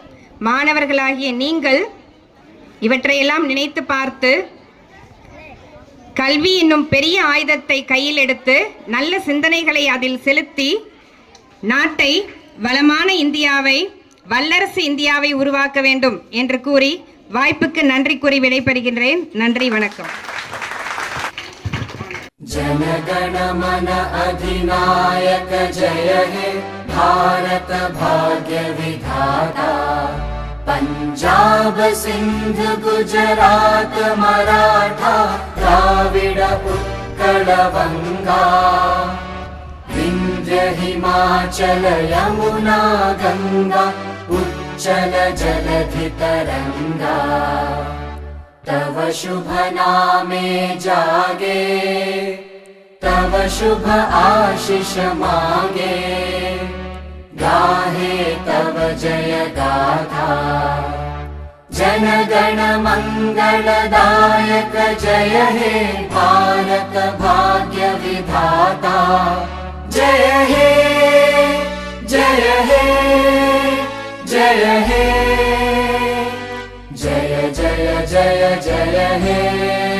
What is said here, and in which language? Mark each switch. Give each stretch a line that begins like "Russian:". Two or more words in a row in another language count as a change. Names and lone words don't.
Tamil: மாணவர்களாகிய நீங்கள் இவற்றையெல்லாம் நினைத்து பார்த்து கல்வி என்னும் பெரிய ஆயுதத்தை கையில் எடுத்து நல்ல சிந்தனைகளை அதில் செலுத்தி நாட்டை வளமான இந்தியாவை, வல்லரசு இந்தியாவை உருவாக்க வேண்டும் என்று கூறி வாய்ப்புக்கு நன்றி கூறி விடைபெறுகின்றேன். நன்றி, வணக்கம்.
Bangla: জনগণ মন অধিনায়ক জয় হে ভারত ভাগ্য বিধাতা পঞ্জাব সিন্ধ গুজরাট মারাঠা দ্রাবিড় উৎকল বঙ্গ বিন্ধ্য হিমাচল যমুনা গঙ্গা উচ্ছল জলধি তরঙ্গ তব শুভ নামে জাগে তব শুভ আশিস মাগে গাহে তব জয় গাথা জন গণ মঙ্গলদায়ক জয় হে ভারত ভাগ্য বিধাতা জয় হে জয় হে জয় হে জয় জয় জয় জয় হে।